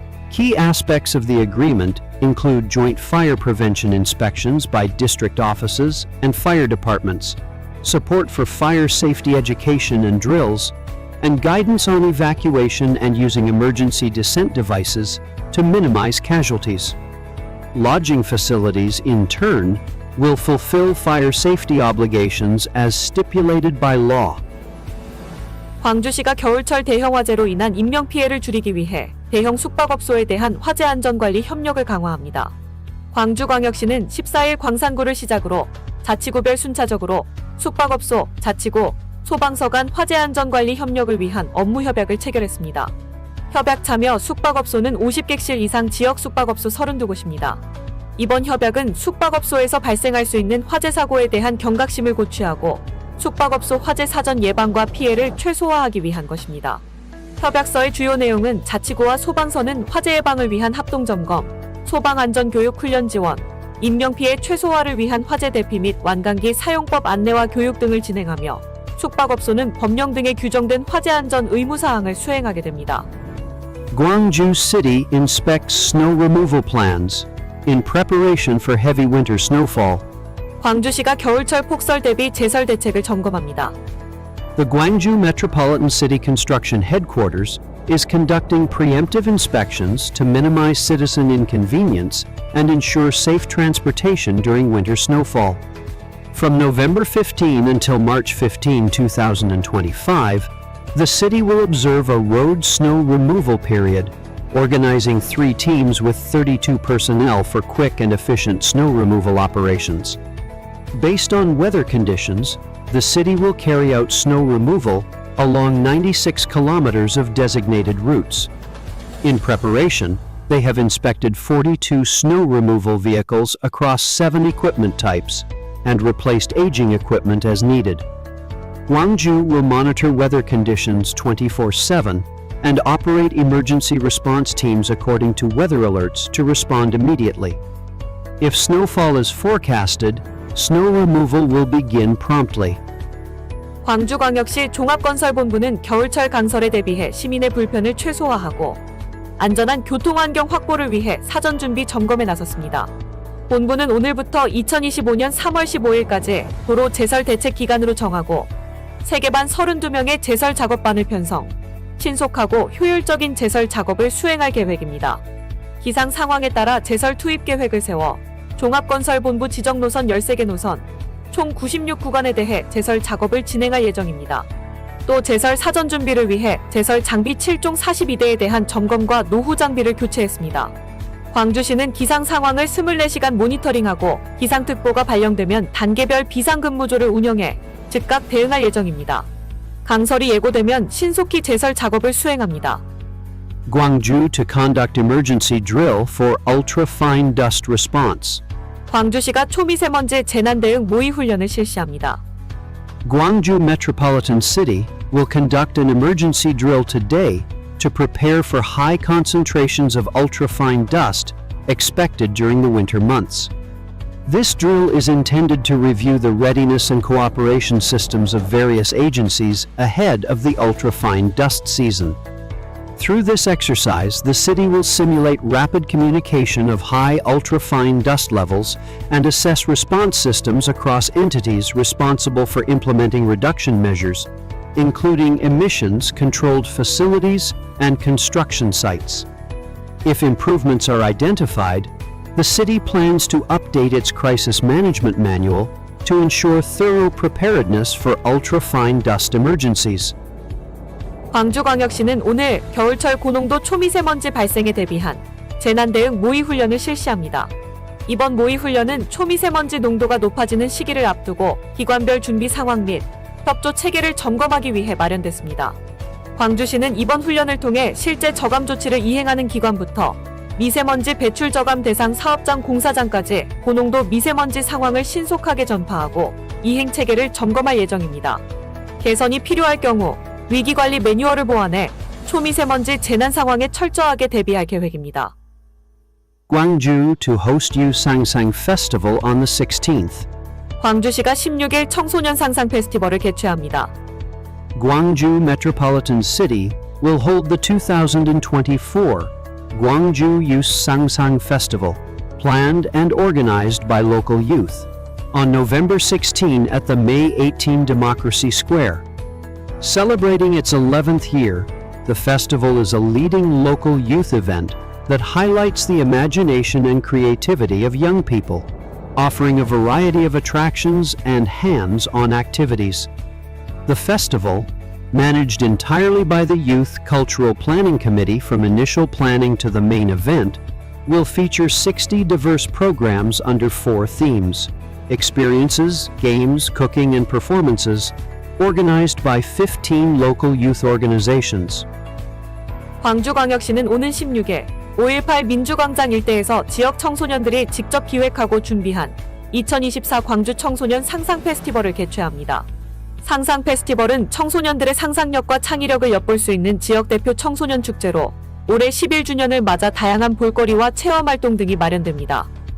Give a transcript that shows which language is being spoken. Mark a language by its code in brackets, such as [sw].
[en] Key aspects of the agreement include joint fire prevention inspections by district offices and fire departments, support for fire safety education and drills, and guidance on evacuation and using emergency descent devices to minimize casualties. Lodging facilities, in turn, will fulfill fire safety obligations as stipulated by law. [ko] 광주시가 겨울철 대형 화재로 인한 인명피해를 줄이기 위해 대형 숙박업소에 대한 화재 안전관리 협력을 강화합니다. 광주광역시는 14일 광산구를 시작으로 자치구별 순차적으로 숙박업소, 자치구, 소방서 간 화재 안전관리 협력을 위한 업무 협약을 체결했습니다. 협약 참여 숙박업소는 50객실 이상 지역 숙박업소 32곳입니다. 이번 협약은 숙박업소에서 발생할 수 있는 화재 사고에 대한 경각심을 고취하고 숙박업소 화재 사전 예방과 피해를 최소화하기 위한 것입니다. 협약서의 주요 내용은 자치구와 소방서는 화재 예방을 위한 합동점검, 소방안전교육 훈련 지원, 인명피해 최소화를 위한 화재 대피 및 완강기 사용법 안내와 교육 등을 진행하며 숙박업소는 법령 등에 규정된 화재 안전 의무사항을 수행하게 됩니다. [en] Gwangju City inspects snow removal plans in preparation for heavy winter snowfall. [ko] 광주시가 겨울철 폭설 대비 제설 대책을 점검합니다. [en] The Gwangju Metropolitan City Construction Headquarters is conducting preemptive inspections to minimize citizen inconvenience and ensure safe transportation during winter snowfall. From November 15 until March 15, 2025, the city will observe a road snow removal period organizing 3 teams with 32 personnel for quick and efficient snow removal operations. Based on weather conditions, the city will carry out snow removal along 96 kilometers of designated routes. In preparation, they have inspected 42 snow removal vehicles across 7 equipment types and replaced aging equipment as needed. Gwangju will monitor weather conditions 24/7 and operate emergency response teams according to weather alerts to respond immediately. If snowfall is forecasted, snow removal will begin promptly. [ko] 광주광역시 종합건설본부는 겨울철 강설에 대비해 시민의 불편을 최소화하고 안전한 교통환경 확보를 위해 사전준비 점검에 나섰습니다. 본부는 오늘부터 2025년 3월 15일까지 도로 제설 대책 기간으로 정하고 세계반 32명의 제설 작업반을 편성, 신속하고 효율적인 제설 작업을 수행할 계획입니다. 기상 상황에 따라 제설 투입 계획을 세워 종합건설본부 지정 노선 13개 노선, 총 96구간에 대해 제설 작업을 진행할 예정입니다. 또 제설 사전 준비를 위해 제설 장비 7종 42대에 대한 점검과 노후 장비를 교체했습니다. 광주시는 기상 상황을 24시간 모니터링하고 기상특보가 발령되면 단계별 비상근무조를 운영해 즉각 대응할 예정입니다. 강설이 예고되면 신속히 제설 작업을 수행합니다. [en] Gwangju to conduct emergency drill for ultra-fine dust response. [ko] 광주시가 초미세먼지 재난 대응 모의 훈련을 실시합니다. [en] Gwangju Metropolitan City will conduct an emergency drill today to prepare for high concentrations of ultrafine dust expected during the winter months. This drill is intended to review the readiness and cooperation systems of various agencies ahead of the ultrafine dust season. Through this exercise, the city will simulate rapid communication of high ultrafine dust levels and assess response systems across entities responsible for implementing reduction measures, including emissions-controlled facilities and construction sites. If improvements are identified, the city plans to update its crisis management manual to ensure thorough preparedness for ultrafine dust emergencies. [ko] 광주광역시는 오늘 겨울철 고농도 초미세먼지 발생에 대비한 재난 대응 모의 훈련을 실시합니다. 이번 모의 훈련은 초미세먼지 농도가 높아지는 시기를 앞두고 기관별 준비 상황 및 협조 체계를 점검하기 위해 마련됐습니다. 광주시는 이번 훈련을 통해 실제 저감 조치를 이행하는 기관부터 미세먼지 배출 저감 대상 사업장 공사장까지 고농도 미세먼지 상황을 신속하게 전파하고 이행 체계를 점검할 예정입니다. 개선이 필요할 경우 위기관리 매뉴얼을 보완해 초미세먼지 재난 상황에 철저하게 대비할 계획입니다. [en] Gwangju to host Yeosu Festival on the 16th. [ko] 광주시가 16일 청소년 상상 페스티벌을 개최합니다. [en] Gwangju Metropolitan City will hold the 2024 Gwangju Youth Sangsang Festival, planned and organized by local youth, on November 16 at the May 18 Democracy Square. Celebrating its 11th year, the festival is a leading local youth event that highlights the imagination and creativity of young people, offering a variety of attractions and hands-on activities. The festival, managed entirely by the Youth Cultural Planning Committee from initial planning to the main event, will feature 60 diverse programs under 4 themes: experiences, games, cooking, and performances, organized by 15 local youth organizations. [ko] 광주광역시는 오는 16일 5.18 민주광장 일대에서 지역 청소년들이 직접 기획하고 준비한 2024 광주 청소년 상상 페스티벌을 개최합니다. 상상 페스티벌은 청소년들의 상상력과 창의력을 엿볼 수 있는 지역 대표 청소년 축제로 올해 11주년을 맞아 다양한 볼거리와 체험 활동 등이 마련됩니다.